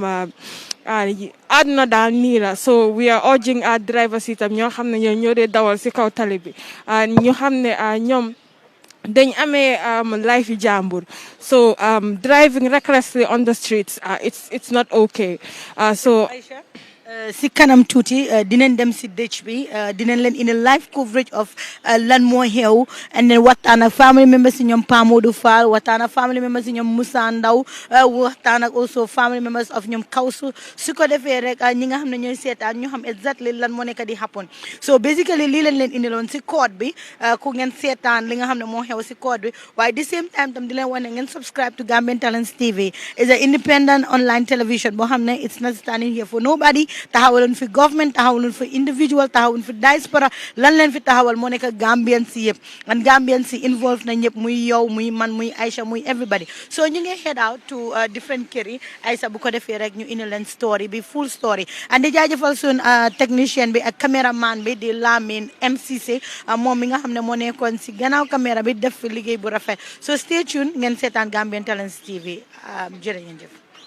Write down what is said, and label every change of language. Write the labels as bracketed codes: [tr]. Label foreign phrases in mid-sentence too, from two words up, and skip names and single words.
[wo] àdduna daal nii la [en] so we are urging our drivers [wo] itam ñoo xam ne ñoo dee dawal si kaw tali bi ñu xam ne ñoom dañ amee life yi jàmbur [en] so driving recklessly on the streets it's not okay so [wo] si kanam tuuti dinañ dem si dëj bi dinañ leen indi [en] live coverage of [wo] lan moo xew [en] and then [wo] waxtaan ak [en] family members [wo] si ñoom Pa Modou Fall waxtaan ak [en] family members [wo] si ñoom Moussa Ndaw waxtaan ak [en] also family members of [wo] ñoom Kawsu su ko defee rek ñi nga xam ne ñooy seetaan ñu xam exactly lan moo nekk di [en] happen so basically [wo] lii leen leen indiloon si code bi ku ngeen seetaan li nga xam ne moo xew si code bi waaye [en] the same time [wo] tam di leen wax ne ngeen [en] subscribe to Gambian Talents TV is an independent online television [wo] boo xam ne [en] it's not standing here for nobody [wo] taxawalun fi government taxawalun fi individual taxawalun fi diaspora lan leen fi taxawal moo nekk Gambian si yëpp and Gambian si involved na ñëpp muy yow muy man muy Aisha muy [en] everybody so [wo] ñu ngi [en] head out to different [wo] kër yi Aisha bu ko defee rek ñu indi leen story bi [en] full story [wo] and di jaajëfal sun technicien bi ak cameraman bi di Lamine MCC moom mi nga xam ne moo nekkoon si gannaaw caméra bi def fi liggéey bu rafet [en] so stay tuned [wo] ngeen seetaan Gambian Talents TV jërë ngeen jëf